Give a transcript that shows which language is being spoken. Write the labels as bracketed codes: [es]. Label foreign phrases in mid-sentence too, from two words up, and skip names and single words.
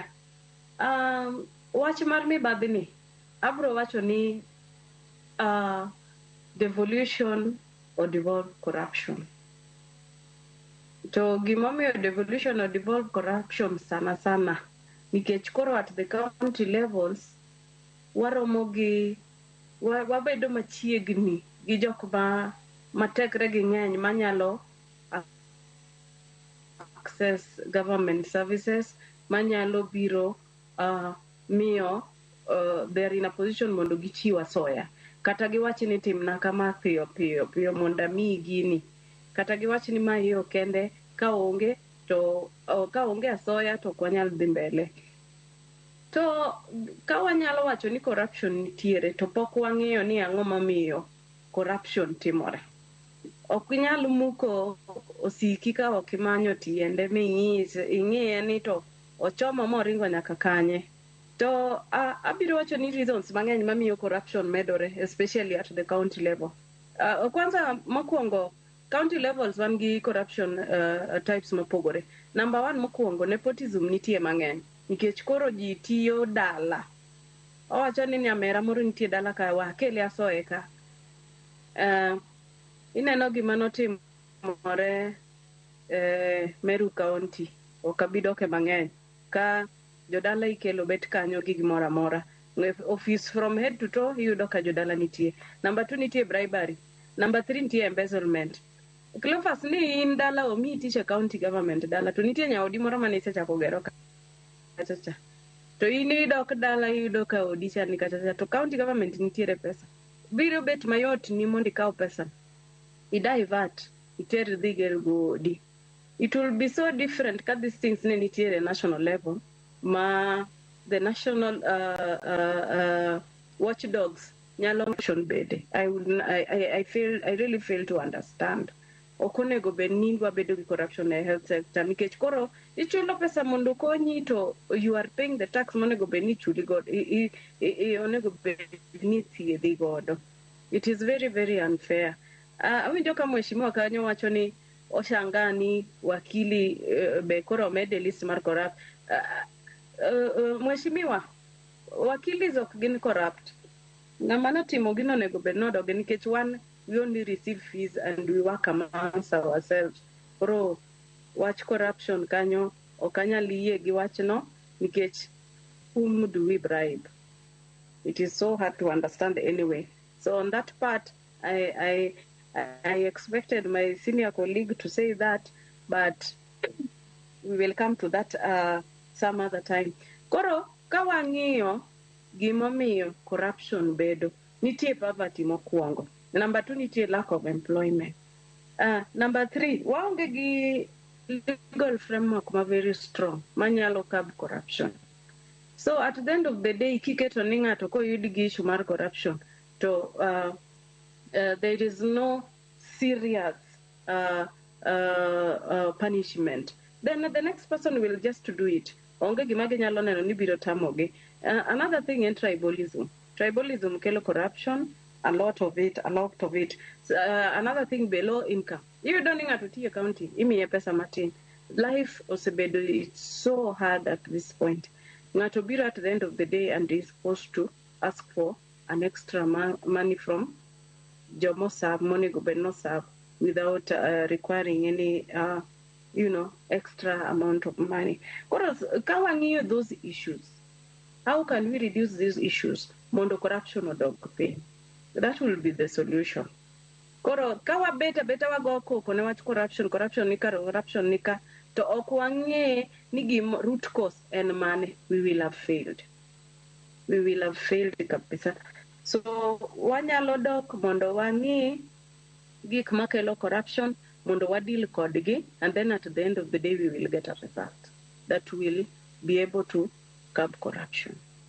[luo] Wach mar mibadhi ni abro wacho ni [en] devolution or devolve corruption. [luo] To gimomiyo [en] devolution or devolve corruption [luo] sana nikech koro [en] at the county levels [luo] wabedo machiegni gi jok matekre gi ng'eny manyalo [en] access government services, [luo] manyalo biro miyo [en] they're in a position [luo] mondo gichiw asoya. Kata giwachi ni timna kama piyo mondo amiyi gini. Kata giwachi ni ma iyo kende ka onge asoya to kwanyal dhi mbele. To ka wanyalo wacho ni corruption nitiere to pok wang'iyo ni ang'o mamiyo corruption timore. Ok inyal muko osiki ka ok imanyo tiende ing'iye ni to ochomo moringo nyaka kanye. To abiro wacho ni reasons mang'eny mamiyo corruption medore, [en] especially at the county level. [luo] Kwanza mokwongo, [en] county levels [luo] wan gi corruption types mopogore. [en] Number one [luo] mokwongo, nepotism nitie mang'eny. Nikech koro ji tiyo dala. Owacho ni nyamera moro nitie dala ka wakele asoye ka. Ineno gima notimore Meru County, okabidoke mang'eny. Ka jodala ikelo bet kanyo gi gimoro amora. [en] Office from head to toe [luo] iyudo ka jodala nitie. Number 2 nitie bribery. Number 3 nitie embezzlement. Cleophas ni in dala omi tich [en] county government [luo] dala to nitie nyaodi moro mane isechako gero ka. To in idok dala iyudo ka odi chani kacha to [en] county government [luo] nitiere pesa. Biro bet mayot ni mondo ikaw pesa. I-divert, iter dhi ger godi. [en] It will be so different ka these things [luo] ne nitiere [en] national level. The national watchdogs nyalo motion bede. I really fail to understand. [luo] Okonego bedni wabedo gi corruption e health sector nikech koro ichulo pesa mondo konyi to [en] you are paying the tax [luo] monego bedni chuli godo onego bedni thiedhi godo. [en] It is very very unfair. [luo] Awinjo ka mheshimiwa kanyo wacho ni oshangani wakili be koro mede list mar corrupt. Mheshimiwa, wakili ok gin corrupt. Ng'ama notimo gino onego bed nodoge nikech [en] we only receive fees and we work amongst ourselves. [luo] Koro wach corruption kanyo ok anyal yie gi wachno nikech [en] whom do we bribe? It is so hard to understand anyway. So on that part, I expected my senior colleague to say that, but we will come to that some other time. [luo] Koro kawang'iyo gimomiyo corruption bedo, nitie poverty mokwongo. [en] Number 2 nitie lack of employment. Number 3, [luo] waonge gi [en] legal framework very strong manyalo curb corruption. So at the end of the day, [luo] kiketo ni ng'ato koyud gi issue mar corruption, [en] to there is no serious punishment. Then the next person will just do it. [luo] Onge gima ginyalo neno ni biro tamogi. [en] Another thing in tribalism. Tribalism kelo corruption, a lot of it. Another thing, below income. You don't need to tie county. [luo] Imiye pesa matin. [en] Life osebedo, it's so hard at this point. Ngato biro at the end of the day and is supposed to ask for an extra money from Jomo Sab, money go no serve without requiring any, extra amount of money. Kawang'iyo those issues. How can we reduce these issues? [luo] Mondo corruption odog piny. [en] That will be the solution. [luo] Koro kawa beta wago koko ne wach corruption nika to ok wang'e ni [en] root cause [luo] en mane, [en] we will have failed. We will have failed kabisa. [luo] So wanyalo dok mondo wang'e gik makelo corruption mondo wadil kodgi, [en] and then at the end of the day we will get a result that will be able to curb corruption.